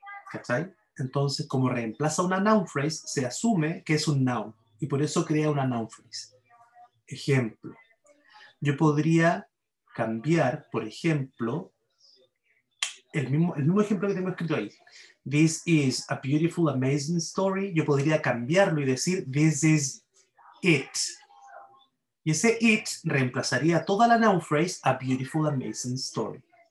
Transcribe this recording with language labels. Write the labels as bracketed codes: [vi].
[es] ¿Cachai? Entonces, como reemplaza una noun phrase, se asume que es un noun y por eso crea una noun phrase. Ejemplo. Yo podría cambiar, por ejemplo, el mismo ejemplo que tengo escrito ahí. [en] This is a beautiful, amazing story. [es] Yo podría cambiarlo y decir [en] this is it. [es] Y ese it reemplazaría toda la noun phrase [en] a beautiful, amazing story.